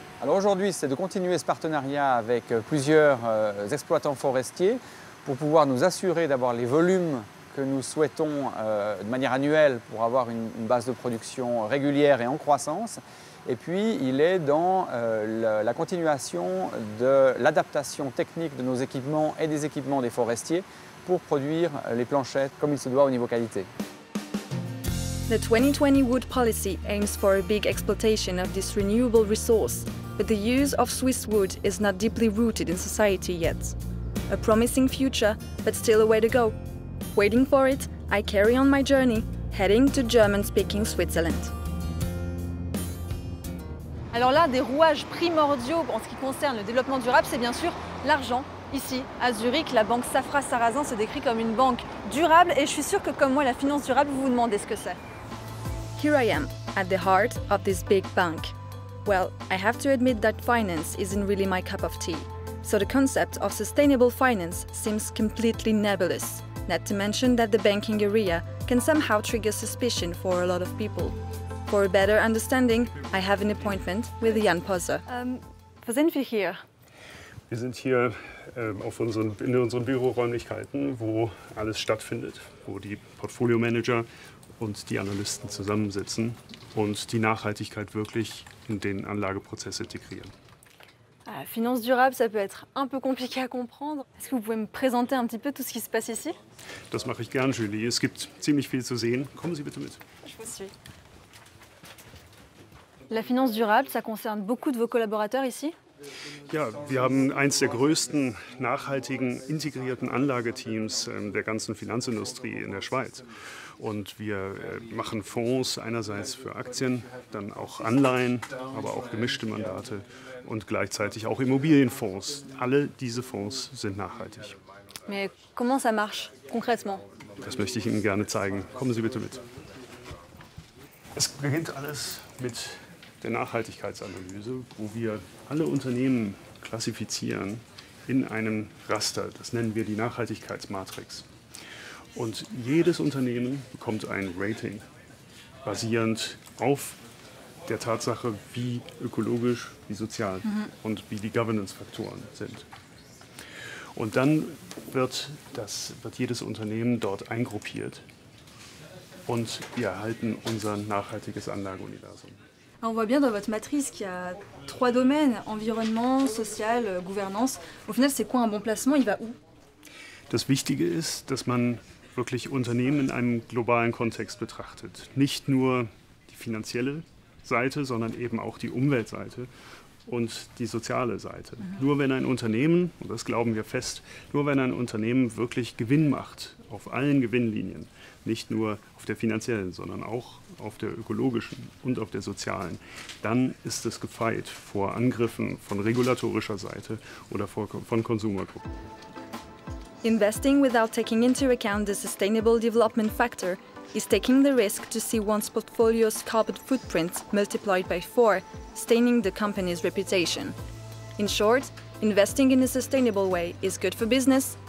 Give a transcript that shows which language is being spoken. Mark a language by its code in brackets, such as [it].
[fr] Alors aujourd'hui, c'est de continuer ce partenariat avec plusieurs exploitants forestiers pour pouvoir nous assurer d'avoir les volumes que nous souhaitons de manière annuelle pour avoir une base de production régulière et en croissance. Et puis, il est dans la continuation de l'adaptation technique de nos équipements et des équipements des forestiers pour produire les planchettes comme il se doit au niveau qualité. [en] The 2020 wood policy aims for a big exploitation of this renewable resource, but the use of Swiss wood is not deeply rooted in society yet. A promising future, but still a way to go. Waiting for it, I carry on my journey, heading to German-speaking Switzerland. [fr] Alors là, des rouages primordiaux en ce qui concerne le développement durable, c'est bien sûr l'argent. Ici, à Zurich, la banque Safra Sarrazin se décrit comme une banque durable et je suis sûre que comme moi, la finance durable, vous vous demandez ce que c'est. [en] Here I am, at the heart of this big bank. Well, I have to admit that finance isn't really my cup of tea. So the concept of sustainable finance seems completely nebulous, not to mention that the banking area can somehow trigger suspicion for a lot of people. For a better understanding, I have an appointment with Jan Posse. [de] Wo sind wir hier? Wir sind hier in unseren Büroräumlichkeiten, wo alles stattfindet, wo die Portfolio-Manager und die Analysten zusammensitzen und die Nachhaltigkeit wirklich in den Anlageprozess integrieren. [fr] Finance durable, ça peut être un peu compliqué à comprendre. Est-ce que vous pouvez me présenter un petit peu tout ce qui se passe ici? [de] Das mache ich gern, Julie. Es gibt ziemlich viel zu sehen. Kommen Sie bitte mit. [fr] Je vous suis. La finance durable, ça concerne beaucoup de vos collaborateurs ici? [de] Ja, wir haben eins der größten nachhaltigen integrierten Anlageteams der ganzen Finanzindustrie in der Schweiz. Und wir machen Fonds einerseits für Aktien, dann auch Anleihen, aber auch gemischte Mandate und gleichzeitig auch Immobilienfonds. Alle diese Fonds sind nachhaltig. [fr] Mais comment ça marche concrètement? [de] Das möchte ich Ihnen gerne zeigen. Kommen Sie bitte mit. Es beginnt alles mit der Nachhaltigkeitsanalyse, wo wir alle Unternehmen klassifizieren in einem Raster. Das nennen wir die Nachhaltigkeitsmatrix. Und jedes Unternehmen bekommt ein Rating, basierend auf der Tatsache, wie ökologisch, wie sozial und wie die Governance-Faktoren sind. Und dann wird jedes Unternehmen dort eingruppiert und wir erhalten unser nachhaltiges Anlageuniversum. [fr] On voit bien dans votre matrice qu'il y a 3 domaines, environnement, social, gouvernance. Au final, c'est quoi un bon placement? Il va où? [de] Das Wichtige ist, dass man wirklich Unternehmen in einem globalen Kontext betrachtet. Nicht nur die finanzielle Seite, sondern eben auch die Umweltseite und die soziale Seite. Nur wenn ein Unternehmen, und das glauben wir fest, nur wenn ein Unternehmen wirklich Gewinn macht, auf allen Gewinnlinien, nicht nur auf der finanziellen, sondern auch auf der ökologischen und auf der sozialen, dann ist es gefeit vor Angriffen von regulatorischer Seite oder von Konsumergruppen. [en] Investing without taking into account the sustainable development factor is taking the risk to see one's portfolio's carbon footprint multiplied by 4, staining the company's reputation. In short, investing in a sustainable way is good for business